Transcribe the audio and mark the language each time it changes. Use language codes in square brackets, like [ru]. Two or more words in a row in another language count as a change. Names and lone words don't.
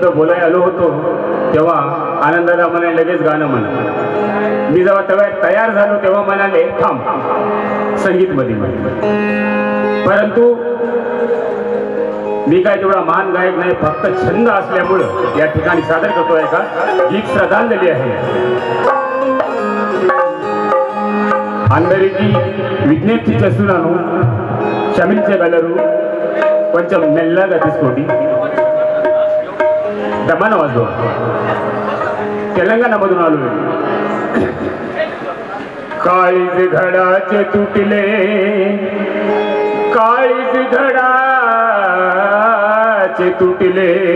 [mr] बोलायला आलो होतो तेव्हा आनंदाला म्हणाले लगेच गाणं म्हणा. मी जेव्हा तयार झालो तेव्हा म्हणाले थांब संगीत मध्ये म्हणे. परंतु मी काय तेवढा महान गायक नाही, फक्त छंद असल्यामुळं या ठिकाणी सादर करतोय का गीत श्रद्धांजली आहे. [te] అందరికీ విజ్ఞప్తి చేస్తున్నాను క్షమించగలరు కొంచెం మెల్లగా తీసుకోండి. [mr] दमान वाजवा. तेलंगणामधून आलो. काळीज घडाचे तुटले काळीज घडाचे तुटले